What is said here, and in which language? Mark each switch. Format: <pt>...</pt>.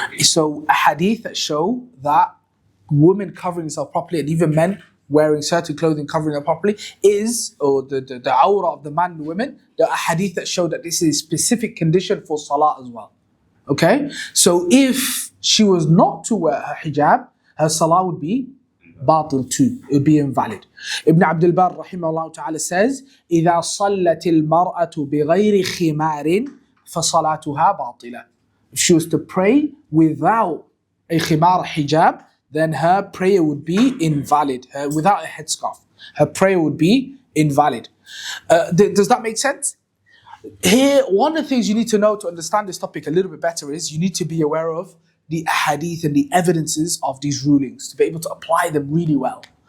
<en>So a hadith that show that women covering themselves properly, and even men wearing certain clothing covering them properly, is, or the aura of the man and the women, the hadith that show that this is a specific condition for salah as well. Okay? So if she was not to wear her hijab, her salah would be batil too. It would be invalid.</en> <ar>Ibn Abdul Barr rahimahullah ta'ala</ar> <en>says,</en> <ar>إِذَا صَلَّتِ الْمَرْأَةُ بِغَيْرِ خِمَارٍ فَصَلَاتُهَا بَاطِلَةٌ.</ar> <en>If she was to pray without a khimar hijab, then her prayer would be invalid. Without a headscarf, her prayer would be invalid. Does that make sense? Here, one of the things you need to know to understand this topic a little bit better is you need to be aware of the hadith and the evidences of these rulings to be able to apply them really well.</en>